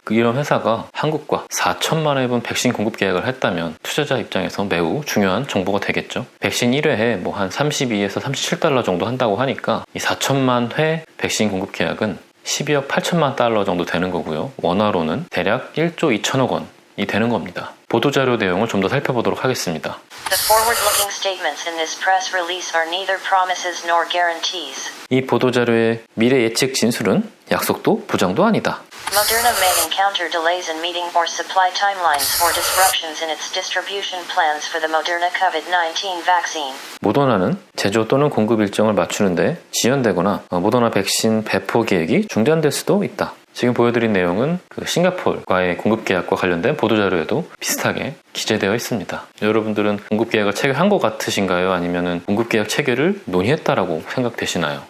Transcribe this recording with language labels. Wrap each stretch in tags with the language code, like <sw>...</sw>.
<ko>이런 회사가 한국과 4천만 회분 백신 공급 계약을 했다면 투자자 입장에서 매우 중요한 정보가 되겠죠. 백신 1회에 뭐 한 32에서 37달러 정도 한다고 하니까 이 4천만 회 백신 공급 계약은 12억 8천만 달러 정도 되는 거고요. 원화로는 대략 1조 2천억 원이 되는 겁니다. 보도자료 내용을 좀 더 살펴보도록 하겠습니다.</ko> <en>The forward-looking statements in this press release are neither promises nor guarantees.</en> <ko>이 보도자료의 미래 예측 진술은 약속도 보장도 아니다.</ko> <en>Moderna may encounter delays in meeting or supply timelines or disruptions in its distribution plans for the Moderna COVID-19 vaccine.</en> <ko>모더나는 제조 또는 공급 일정을 맞추는데 지연되거나 모더나 백신 배포 계획이 중단될 수도 있다. 지금 보여드린 내용은 그 싱가포르과의 공급 계약과 관련된 보도자료에도 비슷하게 기재되어 있습니다. 여러분들은 공급 계약을 체결한 것 같으신가요? 아니면 공급 계약 체결을 논의했다라고 생각되시나요?</ko>